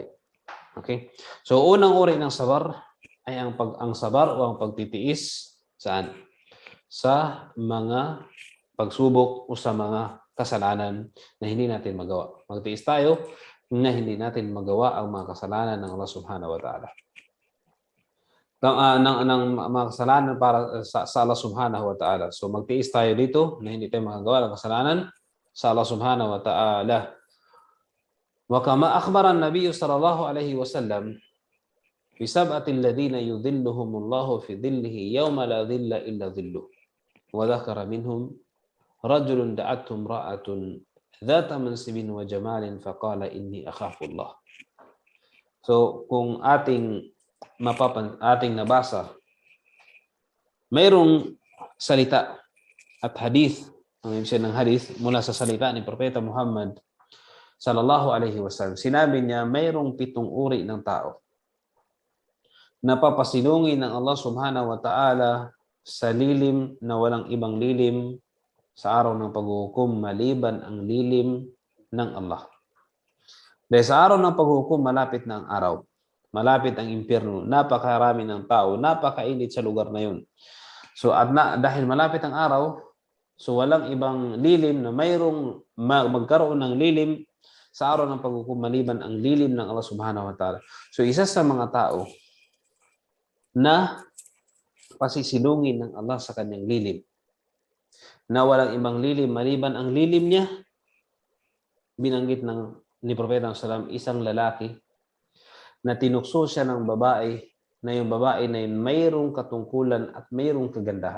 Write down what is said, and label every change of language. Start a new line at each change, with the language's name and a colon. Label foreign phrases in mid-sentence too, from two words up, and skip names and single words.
Filipino: Okay? So unang uri ng sabar ay ang sabar o ang pagtitiis saan? Sa mga pagsubok o sa mga kasalanan na hindi natin magawa. Magtiis tayo na hindi natin magawa ang mga kasalanan ng Allah
Arabic: سبحانه وتعالى.
Filipino: Ng mga kasalanan para sa Allah
Arabic: سبحانه وتعالى.
Filipino: So magtiis tayo dito na hindi tayo makagawa ng kasalanan sa Allah
Arabic: سبحانه وتعالى. وكما أخبر النبي صلى الله عليه وسلم بسبعة الذين يظلهم الله في ظله يوم لا ظل إلا ظله. وذكر منهم رجل دعته امرأة ذات منصب وجمال فقال إني أخاف الله.
Filipino: So kung ating nabasa, mayroong salita at hadith, ang ibig sabihin ng hadith mula sa salita ni Propeta Muhammad
Arabic: صلى الله عليه وسلم.
Filipino: Sinabi niya, mayroong 7 uri ng tao na papasilungin ng Allah
Arabic: سبحانه وتعالى
Filipino: sa lilim na walang ibang lilim sa araw ng paghuhukom maliban ang lilim ng Allah. Dahil sa araw ng paghuhukom, malapit na ang araw. Malapit ang impyerno, napakarami ng tao, napakainit sa lugar na yun. So dahil malapit ang araw, so walang ibang lilim na mayroong magkaroon ng lilim sa araw ng paghuhukom maliban ang lilim ng Allah
Arabic: سبحانه وتعالى.
Filipino: So isa sa mga tao na pasisilungin ng Allah sa kanyang lilim, na walang ibang lilim maliban ang lilim niya, binanggit ni Propeta sallam isang lalaki na tinukso siya ng babae na yung babae na yun mayroong katungkulan at mayroong kagandahan.